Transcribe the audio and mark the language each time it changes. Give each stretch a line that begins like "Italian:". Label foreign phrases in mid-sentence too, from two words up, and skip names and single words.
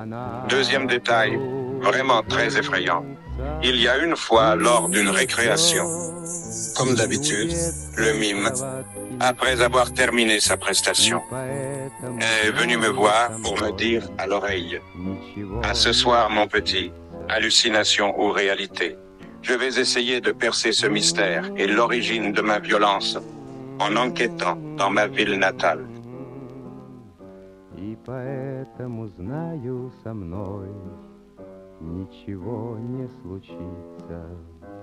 French: Deuxième détail, vraiment très effrayant. Il y a une fois, lors d'une récréation, Comme d'habitude, le mime, après avoir terminé sa prestation, est venu me voir pour me dire à l'oreille: à ce soir, mon petit, hallucination ou réalité. Je vais essayer de percer ce mystère et l'origine de ma violence en enquêtant dans ma ville natale.
Russian: И поэтому знаю, со мной ничего не случится.